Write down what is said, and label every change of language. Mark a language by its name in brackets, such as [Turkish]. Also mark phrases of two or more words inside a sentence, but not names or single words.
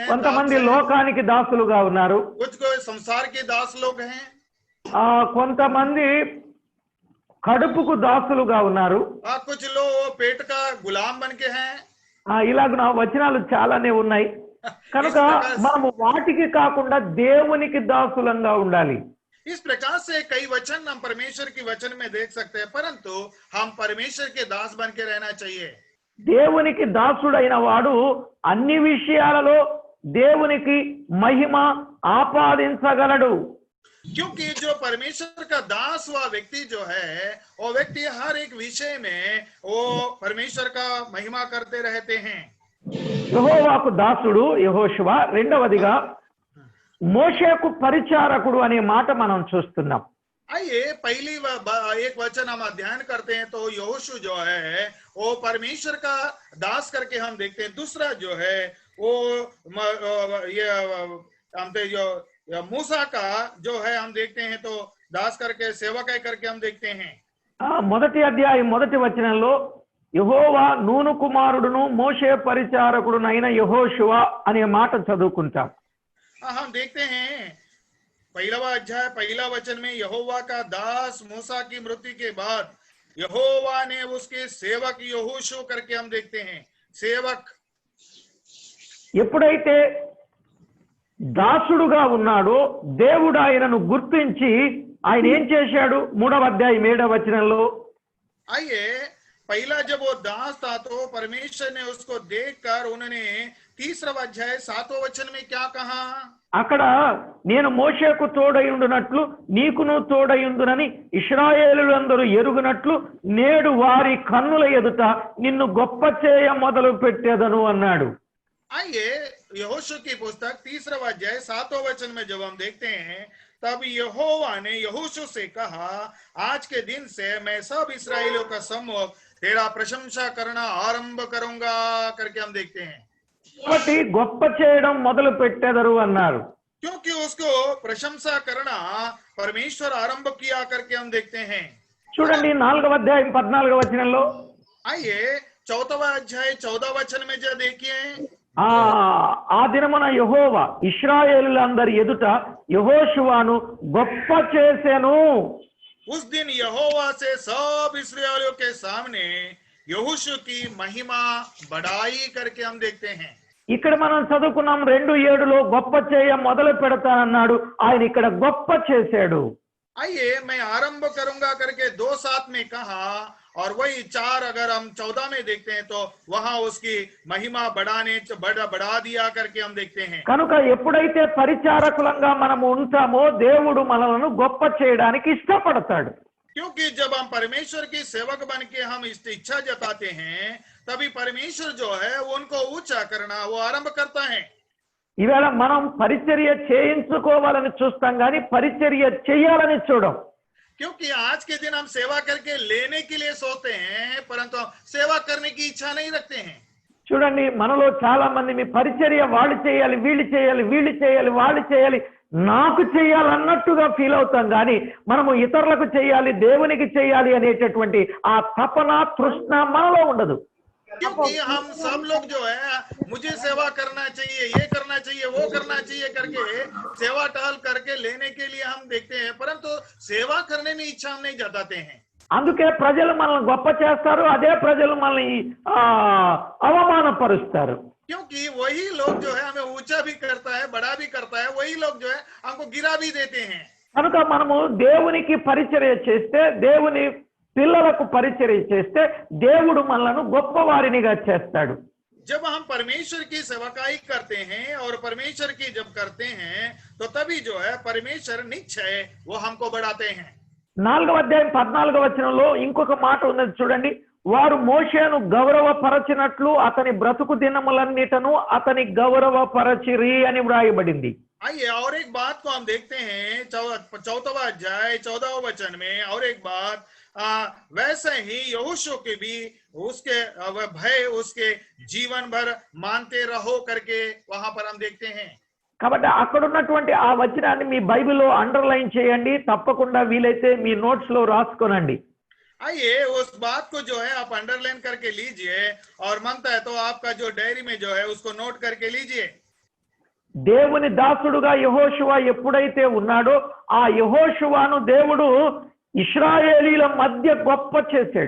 [Telugu] కొంతమంది లోకానికి దాసులుగా ఉన్నారు, [Hindi] कुछ को संसार के दास लोग हैं, [Telugu] కొంతమంది కడుపుకు దాసులుగా ఉన్నారు, [Hindi] कुछ लोग पेट का गुलाम बन के हैं। [Telugu] ఇలాగ వచనాలు చాలానే ఉన్నాయి. కనుక మనము వాటికి కాకుండా దేవునికి దాసులంగా ఉండాలి. [Hindi] इस प्रकार से कई वचन हम परमेश्वर की वचन में देख सकते हैं, परंतु हम परमेश्वर के दास बन के रहना चाहिए। [Telugu] దేవునికి దాసుడైన వాడు అన్ని విషయాలలో దేవునికి మహిమ ఆపాదించగలడు. [Hindi] क्योंकि जो परमेश्वर का दास हुआ व्यक्ति जो है वो व्यक्ति हर एक विषय में वो परमेश्वर का महिमा करते रहते हैं। [Telugu] యెహోవాకు దాసుడు యెహోషువ, రెండవదిగా మోషేకు పరిచారకుడు అనే మాట మనం చూస్తున్నాం. [Hindi] आइए पहली एक वचन हम अध्ययन करते हैं तो यहोशू जो है वो परमेश्वर का दास करके हम देखते हैं। दूसरा जो है वो ये हम जो मूसा का जो है हम देखते हैं तो दास करके सेवक करके हम देखते हैं। [Telugu] మొదటి అధ్యాయం మొదటి వచనంలో యెహోవా నూను కుమారుడును మోషే పరిచారకుడునైన యెహోషువ అనే మాట చదువుకుంటాం. [Hindi] हम देखते हैं पहला अध्याय पहला वचन में यहोवा का दास मूसा की मृत्यु के बाद यहोवा ने उसके सेवक यहोशू करके हम देखते हैं। सेवक [Telugu] ఎప్పుడైతే దాసుడుగా ఉన్నాడో దేవుడు ఆయనను గుర్తించి ఆయన ఏం చేశాడు? 3వ అధ్యాయం 7వ వచనంలో [Hindi] आइए पहला जब वो दास था तो परमेश्वर ने उसको देखकर उन्होंने 3रा अध्याय 7वें वचन में क्या कहा? [Telugu] అక్కడ నేను మోషేకు తోడయుండునట్లు నీకును తోడయుండునని ఇశ్రాయేలులందరూ ఎరుగునట్లు నేడు వారి కన్నుల ఎదుట నిన్ను గొప్ప చేయ మొదలు పెట్టేదను అన్నాడు. [Hindi] आइए यहोशू की पुस्तक 3रा अध्याय 7वें वचन में जब हम देखते हैं तब यहोवा ने यहोशू से कहा, आज के दिन से मैं सब इस्राएलियों का सम्मुख तेरा प्रशंसा करना आरंभ करूंगा करके हम देखते हैं। [Telugu] కాబట్టి గొప్ప చేయడం మొదలు పెట్టేదరు అన్నారు. [Hindi] क्योंकि उसको प्रशंसा करना परमेश्वर आरंभ किया करके हम देखते हैं। [Telugu] చూడండి 4వ అధ్యాయం 14వ వచనంలో [Hindi] आइए 4वां अध्याय 14 वचन में जो देखिए [Telugu] ఆ దినమున యెహోవా ఇశ్రాయేలులందరి ఎదుట యెహోషువను గొప్ప చేసెను. [Hindi] उस दिन यहोवा से सब इस्राएलियों के सामने यहोशू की महिमा बढ़ाई करके हम देखते हैं। [Telugu] ఇక్కడ మనం చదువుకున్నాం 2:7లో గొప్ప చేయ మొదలు పెడతానన్నాడు. ఆయన ఇక్కడ గొప్ప చేశాడు. [Hindi] आइए मैं आरंभ करूंगा करके 2:7 में कहा और वही 4 अगर हम 14 में देखते हैं तो वहां उसकी महिमा बढ़ा दिया करके हम देखते हैं। [Telugu] కనుక ఎప్పుడైతే పరిచారకులంగా మనం ఉంటామో దేవుడు మనలను గొప్ప చేయడానికి ఇష్టపడతాడు. [Hindi] क्योंकि जब हम परमेश्वर की सेवक बन के हम इस इच्छा जताते हैं तभी परमेश्वर जो है उनको ऊंचा करना वो आरंभ करता है। [Telugu] ఈవేళ మనం పరిచర్య చేయించుకోవాలని చూస్తాం కానీ పరిచర్య చేయాలని చూడం. [Hindi] क्योंकि आज के दिन हम सेवा करके लेने के लिए सोचते हैं परंतु सेवा करने की इच्छा नहीं रखते हैं। [Telugu] చూడండి మనలో చాలా మంది మీ పరిచర్య వాళ్ళు చేయాలి, వీళ్ళు చేయాలి, వీళ్ళు చేయాలి, వాళ్ళు చేయాలి, నాకు చేయాలన్నట్టుగా ఫీల్ అవుతాం కానీ మనము ఇతరులకు చేయాలి, దేవునికి చేయాలి అనేటటువంటి ఆ తపన తృష్ణ మనలో ఉండదు. [Hindi] क्योंकि हम सब लोग जो है मुझे सेवा करना चाहिए, ये करना चाहिए, वो करना चाहिए करके सेवा टहल करके लेने के लिए हम देखते हैं परंतु सेवा करने में इच्छा हम नहीं जताते हैं। [Telugu] అందుకే ప్రజలు మనల్ని గొప్ప చేస్తారు, అదే ప్రజలు మనల్ని అవమానపరుస్తారు. [Hindi] क्योंकि वही लोग जो है हमें ऊंचा भी करता है, बड़ा भी करता है, वही लोग जो है हमको गिरा भी देते हैं। [Telugu] కనుక మనము దేవునికి పరిచర్య చేస్తే, దేవుని పిల్లలకు పరిచర్య చేస్తే దేవుడు మనలను గొప్పవారినిగా చేస్తాడు. [Hindi] जब हम परमेश्वर की सेवकाई करते हैं और परमेश्वर की जब करते हैं तो तभी जो है परमेश्वर निश्चय वो हमको बढ़ाते हैं। [Telugu] 4వ అధ్యాయం 14వ వచనంలో ఇంకొక మాట ఉన్నది చూడండి. వారు మోషేను గౌరవపరచినట్లు అతని బ్రతుకు దినములన్నిటను అతని గౌరవపరచిరి అని వ్రాయబడింది. [Hindi] आइए और एक बात को हम देखते हैं 4वां अध्याय 14वें वचन में और एक बात वैसे ही यहोशू के भी उसके भय उसके जीवन भर मानते रहो करके वहां पर हम देखते हैं। [Telugu] కాబట్టి అక్కడ ఉన్నటువంటి ఆ వచనాన్ని మీ బైబిల్లో అండర్లైన్ చేయండి, తప్పకుండా వీలైతే మీ నోట్స్ లో రాసుకోనండి. [Hindi] आइए उस बात को जो है आप अंडरलाइन करके लीजिए और मनता है तो आपका जो डायरी में जो है उसको नोट करके लीजिए। [Telugu] దేవుని దాసుడుగా యెహోషువ ఎప్పుడైతే ఉన్నాడో ఆ యెహోషువను దేవుడు ఇశ్రాయేలీల మధ్య గొప్ప చేశాడు.